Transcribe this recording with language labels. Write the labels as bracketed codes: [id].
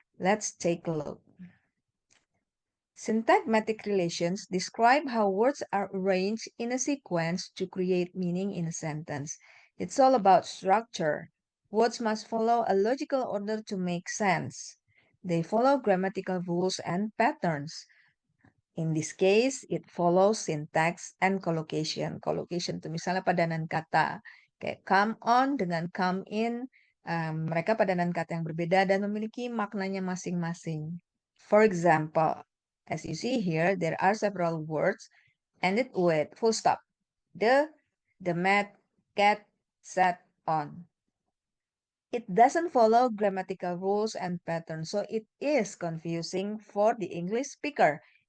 [en] Let's take a look. Syntagmatic relations describe how words are arranged in a sequence to create meaning in a sentence. It's all about structure. Words must follow a logical order to make sense. They follow grammatical rules and patterns. In this case, it follows syntax and collocation. [id] Collocation itu misalnya padanan kata. Kayak come on dengan come in. Mereka padanan kata yang berbeda dan memiliki maknanya masing-masing. [en] For example, as you see here, there are several words ended with full stop. The mat, cat, sat on. It doesn't follow grammatical rules and patterns, so it is confusing for the English speaker.